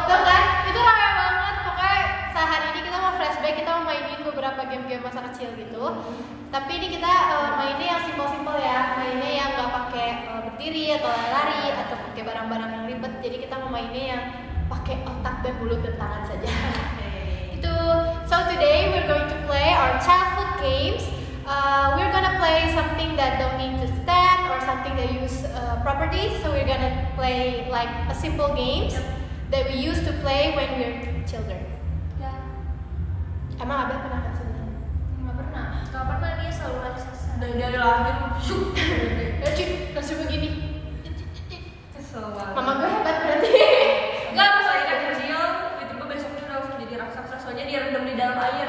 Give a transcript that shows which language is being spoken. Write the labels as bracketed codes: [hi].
[id] Tahu kan? Itu rame banget. Pokoknya sehari ini kita mau flashback, kita mau mainin beberapa game-game masa kecil gitu. Tapi ini kita mainnya yang simpel-simpel ya, mainnya yang nggak pakai berdiri atau lari atau pakai barang-barang yang ribet. Jadi kita mau mainnya yang pakai otak dan mulut dan tangan saja. Itu. [en] So today we're going to play our childhood games. We're gonna play something that don't need to stand or something that use properties. So we're gonna play like a simple games that we used to play when we're children. [id] Ya. Emang Abel pernah kan sebenarnya? Nggak pernah. Nggak pernah, dia selalu lari sasa. Dari lahir, syuk, langsung begini. Kesel banget. Mama gue hebat berarti. Enggak, pas lagi kecil, tiba-tiba besoknya udah langsung jadi raksasa, soalnya dia rendam di dalam air.